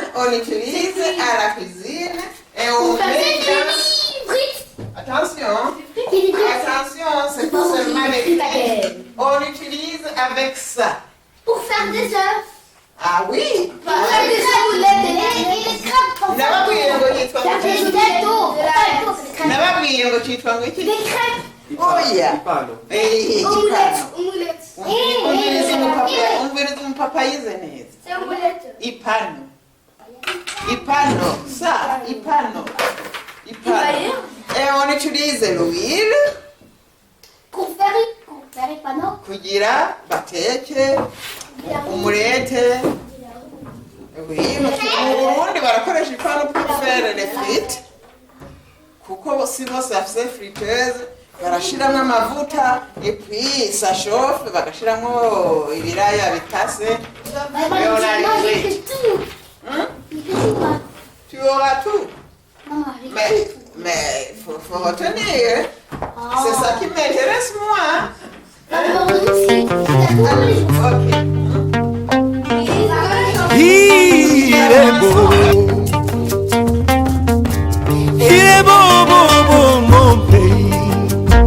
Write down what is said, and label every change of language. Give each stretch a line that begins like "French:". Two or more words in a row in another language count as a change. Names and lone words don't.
French: On utilise à la cuisine et on met dans... Frites. Attention, Il est frites. attention, c'est pas seulement les frites. On utilise avec ça. Pour faire des œufs. Ah oui. Pour faire des œufs. Et les crêpes.
Rundi: Nababwiye ngo yitwa ngo
French: Des
Rundi: iki?
French: gâteaux. Pas d'eau, c'est des crêpes.
Rundi: Nababwiye ngo cyitwa ngo iki?
French: Des crêpes.
Rundi: Oya.
French: Omelette. Omelette.
Rundi: Umviriza umupapa yize neza.
French: C'est omelette.
Rundi: Ipano. Ça, ipano.
French: Et on utilise l'huile Pour faire les panneaux.
Rundi: kugira bateke umurete.
French: Oui,
Rundi: mu Burundi barakoresha ipano
French: pour faire les frites.
Rundi: Kuko si bose bafise friteuse barashiramo amavuta
French: et puis ça chauffe
Rundi: bagashiramo ibiraya bitase.
French: Moi, j'ai fait tout. Hein? J'ai fait tout, moi. Tu auras tout. Non, j'ai fait Mais faut retenir. Ah. C'est ça qui m'intéresse moi. Alors, aussi, c'est à tous les jours. Ok. Il est beau, mon pays.